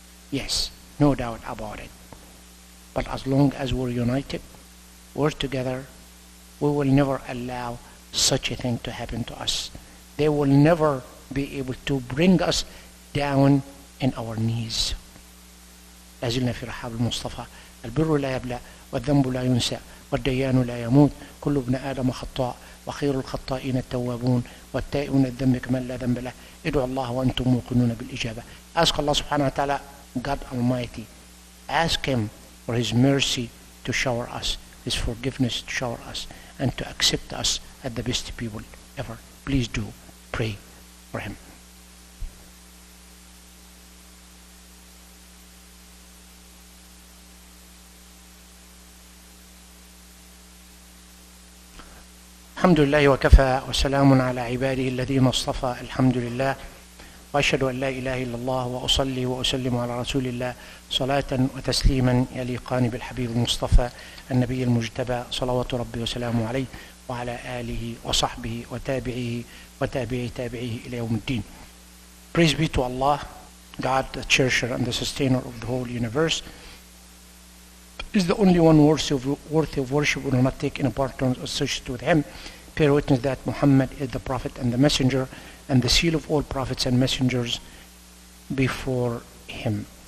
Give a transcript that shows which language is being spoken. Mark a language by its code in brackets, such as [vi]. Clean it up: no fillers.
[en] Yes, no doubt about it. But as long as we're united, we're together, we will never allow such a thing to happen to us. They will never be able to bring us down in our knees. [ar] لازلنا في رحاب المصطفى. البر لا يبلى والذنب لا ينسى والديان لا يموت كل ابن آدم خطاء وخير الخطائين التوابون والتائبون الذنب كمن لا ذنب له ادعوا الله وأنتم موقنون بالإجابة. [en] Ask Allah subhanahu wa ta'ala, God Almighty, ask Him for His mercy to shower us, His forgiveness to shower us, and to accept us as the best people ever. Please do pray for Him. [ar] الحمد لله وكفى وسلام على عباده الذين اصطفى. الحمد لله وأشهد أن لا إله إلا الله وأصلي وأسلم على رسول الله صلاة وتسليما يليقان بالحبيب المصطفى النبي المجتبى صلوات ربي وسلامه عليه وعلى آله وصحبه وتابعيه وتابعي تابعيه إلى يوم الدين. [en] Praise be to Allah, God, the cherisher and the sustainer of the whole universe, is the only one worthy of worship. We do not take any partners associated with Him. Bear witness that Muhammad is the Prophet and the Messenger and the seal of all prophets and messengers before Him.